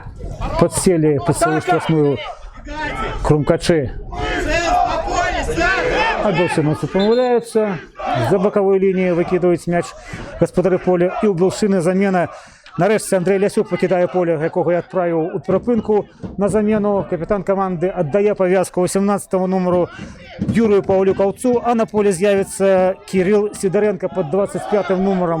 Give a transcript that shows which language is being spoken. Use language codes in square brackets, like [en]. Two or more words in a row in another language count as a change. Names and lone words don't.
[ru] Подсели под свою штрафную Крумкачы. А Белшынаўцы помыляются. За боковой линии выкидывает мяч [be] гаспадары поля. І у Белшыны замена. Нарэшце Андрей Лясюк пакідае поле, якога я адправіў у перапынку на замену. Капітан каманды аддае павязку 18-го нумару Юрию Паўлюкаўцу, а на поле з'явіцца Кирилл Сидоренко под 25-м нумаром.